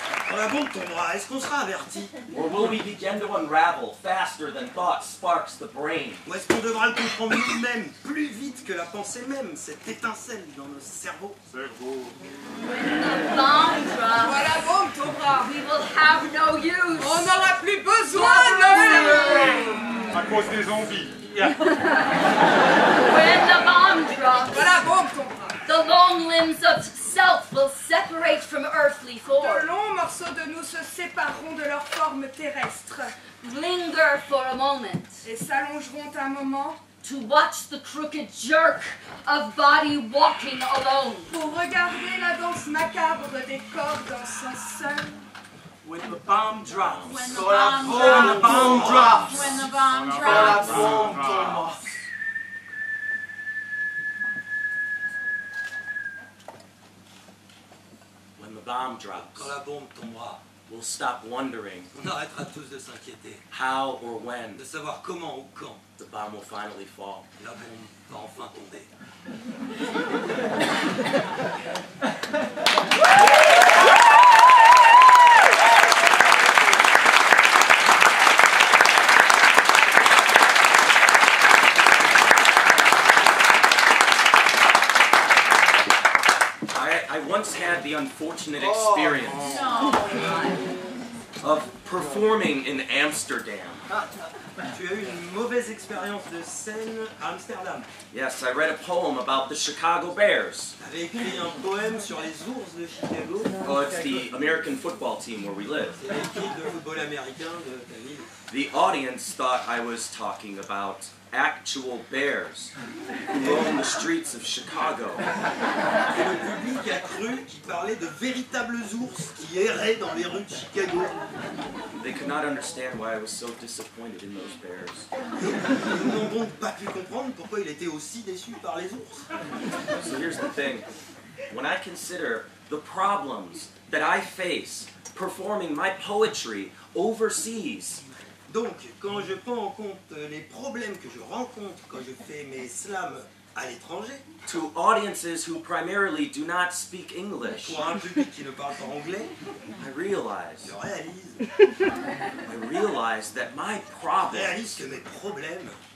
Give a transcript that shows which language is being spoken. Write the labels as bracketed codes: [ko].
[fr] Quand la bombe tombera, est-ce qu'on sera averti? [en] Or will we begin to unravel faster than thought sparks the brain? [fr] Ou est-ce qu'on devra le comprendre nous-mêmes, plus vite que la pensée même, cette étincelle dans nos cerveaux? [en] When the bomb drops, [fr] quand la bombe tombera, [en] we will have no use. [fr] On n'aura plus besoin de à cause des zombies. [en] When the bomb drops, [fr] quand la bombe tombera, [en] the long limbs of self will separate from earthly form. [fr] de longs morceaux de nous se sépareront de leur forme terrestre. [en] Linger for a moment. [fr] Et s'allongeront un moment. [en] To watch the crooked jerk of body walking alone. [fr] Pour regarder la danse macabre des corps dansant seuls. [en] When the bomb drops. When the bomb drops. When the bomb drops. When the bomb drops. [fr] Quand la bombe tombera. [en] We'll stop wondering. [fr] On arrêtera tous de s'inquiéter. [en] How or when. [fr] De savoir comment ou quand. [en] The bomb will finally fall. [fr] La bombe va enfin tomber. [en] I once had the unfortunate experience of performing in Amsterdam. [fr] Tu as eu une mauvaise expérience de scène à Amsterdam. [en] Yes, I read a poem about the Chicago Bears. [fr] Tu avais écrit un poème sur les ours de Chicago. [en] Oh, it's the American football team where we live. [fr] C'est l'équipe de football américain de ta ville. [en] The audience thought I was talking about actual bears who roam the streets of Chicago. [fr] Et le public a cru qu'il parlait de véritables ours qui erraient dans les rues de Chicago. [en] They could not understand why I was so disappointed in those bears. [fr] Ils n'ont donc pas pu comprendre pourquoi il était aussi déçu par les ours. [en] So here's the thing. When I consider the problems that I face performing my poetry overseas, [fr] donc, quand je prends en compte les problèmes que je rencontre quand je fais mes slams À l'étranger. [en] To audiences who primarily do not speak English. [fr] Pour un public qui ne parle pas anglais. [en] I realize. [fr] Je réalise. [en] I realize that my [fr] Je [en] problems. [fr] réalise que mes problèmes